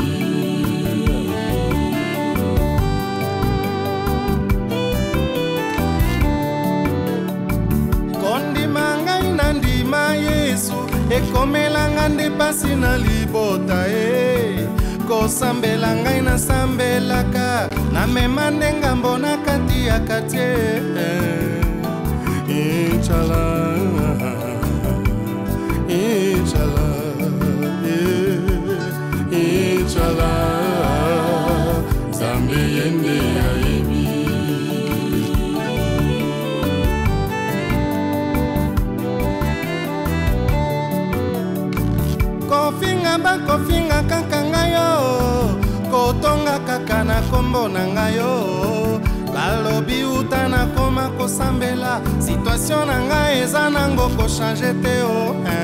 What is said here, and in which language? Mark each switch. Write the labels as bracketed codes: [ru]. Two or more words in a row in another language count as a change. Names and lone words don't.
[ln] Yesu ekomela nga nde pasi na libota e, kosambela ngai nasambelaka, namema nde ngambo na kati ya katie. [ar] Inshallah inshallah inshallah, [ln] nzambe yende ayebi. Kofinga ba kofinga kaka ngayo, kotonga kaka na kombo na ngayo, balobi uta na koma kosambela, situation na ngai eza nango ko changer te o.